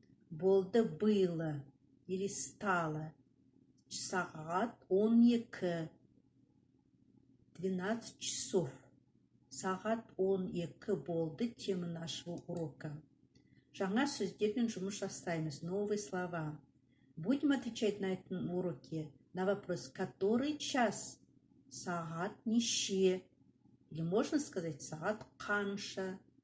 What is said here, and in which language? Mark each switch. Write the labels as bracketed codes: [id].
[kk] Болды [ru] было или стало. [kk] Сағат 12. [ru] 12 часов. [kk] Сағат 12 болды. [ru] Тема нашего урока. [kk] Жаңа сөздермен жұмыс жасаймыз. [ru] Новые слова. Будем отвечать на этом уроке на вопрос, который час? [kk] Сағат неше? [ru] Или можно сказать [kk] сағат қанша?